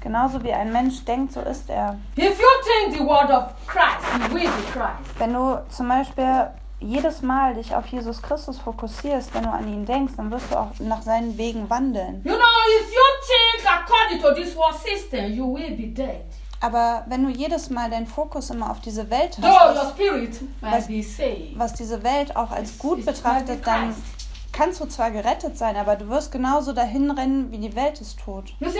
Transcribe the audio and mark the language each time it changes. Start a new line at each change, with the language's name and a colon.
German: Genauso wie ein Mensch denkt, so ist er.
English: If you think the word of Christ, you will be Christ.
German: Wenn du zum Beispiel jedes Mal dich auf Jesus Christus fokussierst, wenn du an ihn denkst, dann wirst du auch nach seinen Wegen wandeln.
English: You know, if you think according to this world system, you will be dead.
German: Aber wenn du jedes Mal deinen Fokus immer auf diese Welt hast, was diese Welt auch als gut betrachtet, dann kannst du zwar gerettet sein, aber du wirst genauso dahin rennen, wie die Welt ist tot.